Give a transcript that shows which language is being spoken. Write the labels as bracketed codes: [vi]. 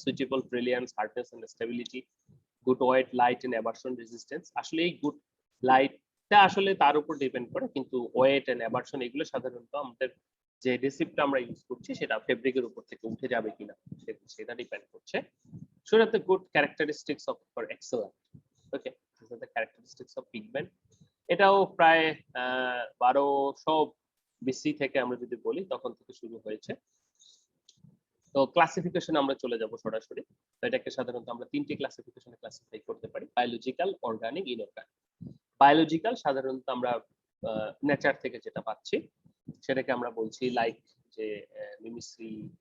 [en] Suitable brilliance, hardness and stability, good weight, light and aversion resistance. [bn] আসলে এই good লাইটটা আসলে তার উপর ডিপেন্ড করে, কিন্তু ওয়েট এন্ড অ্যাভারশন এগুলো সাধারণত আমাদের যে অ্যাডহেসিভটা আমরা ইউজ করছি সেটা ফেব্রিকের উপর থেকে উঠে যাবে কিনা সেটা ডিপেন্ড করছে। [en] should have the good characteristics of for excellent. Okay, these are the characteristics of pigment. [bn] এটাও প্রায় 1200 BC থেকে আমরা যদি বলি তখন থেকে শুরু হয়েছে। তো ক্লাসিফিকেশন আমরা চলে যাব সরাসরি। তো এটাকে সাধারণত আমরা তিনটি ক্লাসিফিকেশনে ক্লাসিফাই করতে পারি: বায়োলজিক্যাল, অর্গানিক, ইনঅর্গানিক। বায়োলজিক্যাল সাধারণত আমরা নেচার থেকে যেটা পাচ্ছি সেটাকে আমরা বলছি লাইক যে মিমিক্রি,